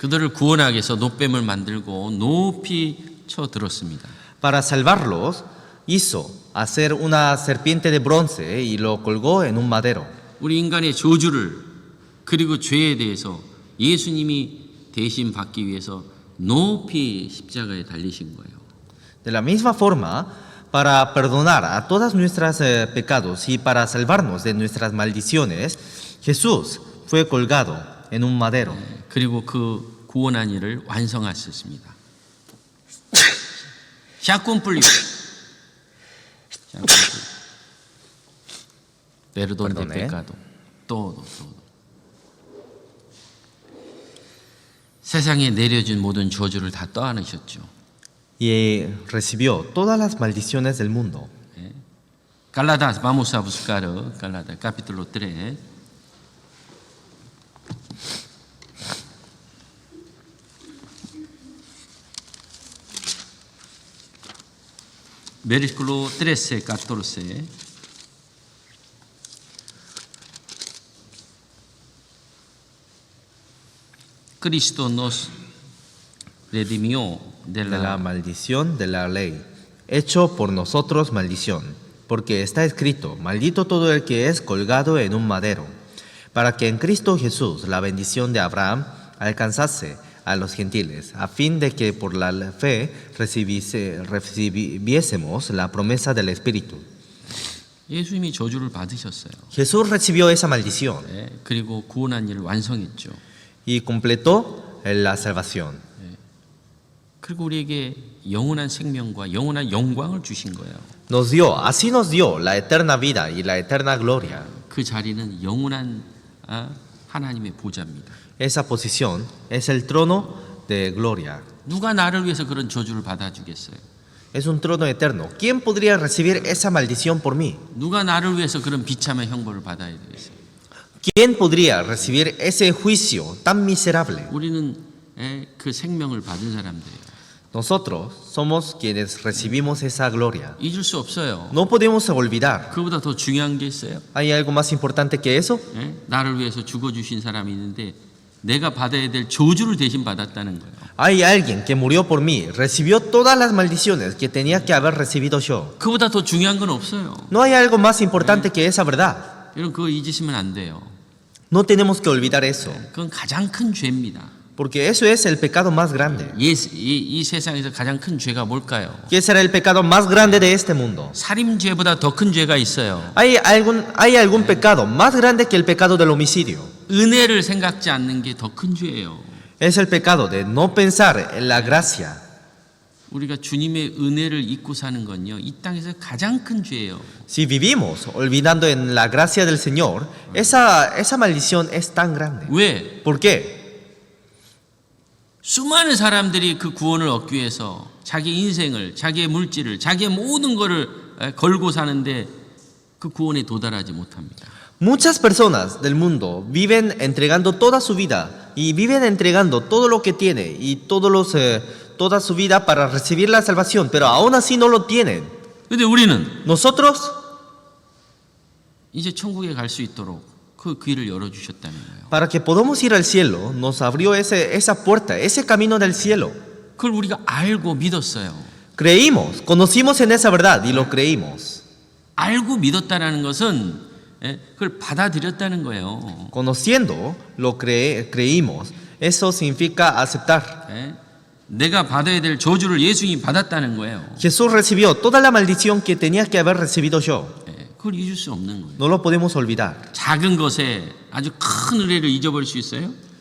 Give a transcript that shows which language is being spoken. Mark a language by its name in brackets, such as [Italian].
[Korean] 그들을 구원하기 위해서 노뱀을 만들고 높이 쳐 들었습니다. [Spanish] Para salvarlos, hizo hacer una serpiente de bronce y lo colgó en un madero. [Korean] 우리 인간의 저주를 그리고 죄에 대해서 예수님이 대신 받기 위해서 높이 십자가에 달리신 거예요. [Spanish] De la misma forma, para perdonar a todos nuestros pecados y para salvarnos de nuestras maldiciones, Jesús fue colgado en un madero. [Korean] 그리고 그 구원한 일을 완성하셨습니다. [Spanish] Ya cumplió. Perdón de pecado. todo. [Korean] 세상에 내려진 모든 저주를 다 떠안으셨죠. [Spanish] Y recibió todas las maldiciones del mundo. Gálatas, vamos a buscar Gálatas, capítulo 3. Versículo 13, 14. Cristo nos redimió de De la la maldición de la ley, hecho por nosotros maldición, porque está escrito, maldito todo el que es colgado en un madero, para que en Cristo Jesús la bendición de Abraham alcanzase a los gentiles, a fin de que por la fe recibiésemos la promesa del Espíritu. [Korean] 예수님이 저주를 받으셨어요. [Spanish] Jesús recibió esa maldición [Korean] 그리고 구원한 일을 완성했죠. [Spanish] y completó la salvación. [Korean] 그리고 우리에게 영원한 생명과 영원한 영광을 주신 거예요. [Spanish] Así nos dio la eterna vida y la eterna gloria. [Korean] 그 자리는 영원한 하나님의 보좌입니다. [Spanish] Esa posición es el trono de gloria. [Korean] 누가 나를 위해서 그런 저주를 받아주겠어요? [Spanish] Es un trono eterno. ¿Quién podría recibir esa maldición por mí? [Korean] 누가 나를 위해서 그런 비참한 형벌을 받아야 되겠어요? [Spanish] ¿Quién podría recibir ese juicio tan miserable? [Korean] 우리는 그 생명을 받은 사람들이에요. [Spanish] Nosotros somos quienes recibimos esa gloria. [Korean] 잊을 수 없어요. [Spanish] No podemos olvidar. [Korean] 그보다 더 중요한 게 있어요. [Spanish] ¿Hay algo más importante que eso? [Korean] 나를 위해서 죽어주신 사람이 있는데 내가 받아야 될 저주를 대신 받았다는 거예요. [Spanish] Hay alguien que murió por mí, recibió todas las maldiciones que tenía que haber recibido yo. [Korean] 그보다 더 중요한 건 없어요. [Spanish] No hay algo más importante que esa verdad. [Korean] 여러분 그거 잊으시면 안 돼요. [Spanish] No tenemos que olvidar eso, [Korean] 그건 가장 큰 죄입니다. [Spanish] porque eso es el pecado más grande. [Korean] 이 세상에서 가장 큰 죄가 뭘까요? [Spanish] ¿Qué será el pecado más grande de este mundo? [Korean] 살인죄보다 더 큰 죄가 있어요. [Spanish] ¿Hay algún pecado más grande que el pecado del homicidio? [Korean] 은혜를 생각지 않는 게 더 큰 죄예요. [Spanish] Es el pecado de no pensar en la gracia. [Korean] 우리가 주님의 은혜를 잊고 사는 건요, 이 땅에서 가장 큰 죄예요. [Spanish] Si vivimos olvidando en la gracia del Señor, esa maldición es tan grande. [Korean] 왜? [Spanish] ¿Por qué? [Korean] 수많은 사람들이 그 구원을 얻기 위해서 자기 인생을, 자기의 물질을, 자기의 모든 것을 걸고 사는데 그 구원에 도달하지 못합니다. [Spanish] Muchas personas del mundo viven entregando toda su vida y viven entregando todo lo que tiene y toda su vida para recibir la salvación, pero aún así no lo tienen. [Korean] 근데 우리는 [Spanish] Nosotros, [Korean] 이제 천국에 갈 수 있도록 그 길을 열어주셨다는 거예요. [Spanish] para que podamos ir al cielo, nos abrió esa puerta, ese camino del cielo. [Korean] 그걸 우리가 알고 믿었어요. [Spanish] Creímos, conocimos en esa verdad y lo creímos. [Korean] 알고 믿었다는 것은 그걸 받아들였다는 거예요. [Spanish] Conociendo, lo creímos. Eso significa aceptar. [Korean] 내가 받아야 될 저주를 예수님이 받았다는 거예요. [Spanish] Jesús recibió toda la maldición que tenía que haber recibido yo. [Korean] 그걸 잊을 수 없는 거예요. [Spanish] No lo podemos olvidar. [Korean] 작은 것에 아주 큰 은혜를 잊어버릴 수 있어요?